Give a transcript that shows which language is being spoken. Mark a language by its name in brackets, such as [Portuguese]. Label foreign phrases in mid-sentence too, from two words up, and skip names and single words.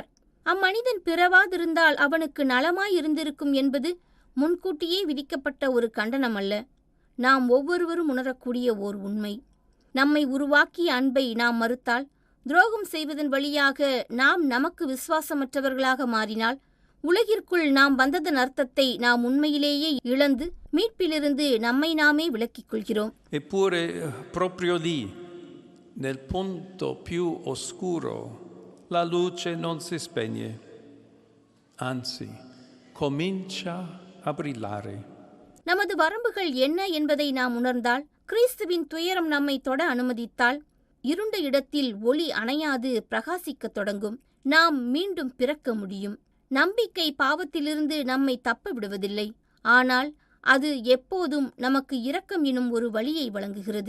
[Tamil] அம்மனிதன் பிறவாதிருந்தால் அவனுக்கு நலமாயிருந்திருக்கும் என்பது முன்கூட்டியே விதிக்கப்பட்ட ஒரு கண்டனம் அல்ல, நாம் ஒவ்வொருவரும் உணரக்கூடிய ஓர் உண்மை. நம்மை உருவாக்கிய அன்பை நாம் மறுத்தால், துரோகம் செய்வதன் வழியாக நாம் நமக்கு விசுவாசமற்றவர்களாக மாறினால், உலகிற்குள் நாம் வந்ததன் அர்த்தத்தை நாம் உண்மையிலேயே இழந்து மீட்பிலிருந்து நம்மை நாமே விலக்கிக் கொள்கிறோம். [Italian] Eppure proprio lì, nel punto più oscuro, la luce non si spegne, anzi, comincia a brillare. [Tamil] நமது வரம்புகள் என்ன என்பதை நாம் உணர்ந்தால், கிறிஸ்துவின் துயரம் நம்மை தொட அனுமதித்தால், இருண்ட இடத்தில் ஒளி அணையாது பிரகாசிக்கத் தொடங்கும். நாம் மீண்டும் பிறக்க முடியும். நம்பிக்கை பாவத்திலிருந்து நம்மை தப்ப விடுவதில்லை, ஆனால் அது எப்போதும் நமக்கு இரக்கம் எனும் ஒரு வழியை வழங்குகிறது.